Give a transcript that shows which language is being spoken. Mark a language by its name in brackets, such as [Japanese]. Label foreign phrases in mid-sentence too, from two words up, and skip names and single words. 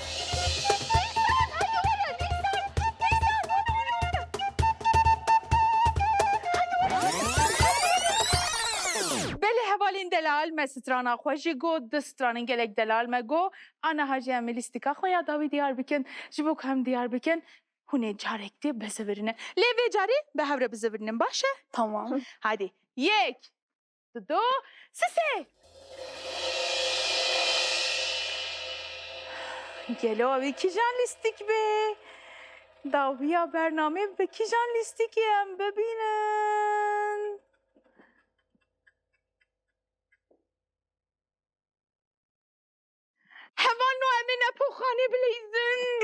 [Kurdish] Nisan, haydi were, Nisan, Belê hevalên delal me strana xwe jî got, di stranên gelek delal me got, ana hajî em ê lîstika xwe ya dawî diyar bikin, ji bo ku em diyar bikin, hûn ê carek dê bizivîrînin. Lê vê carî bi hev re bizivîrînin, baş e? Tamam. Hadi. 1, 2, 3. Gelo ev kîjan lîstik be. Dawiya bername bi kîjan lîstikê em bibînin. Hevan no em ê nepoxanê bilîzin.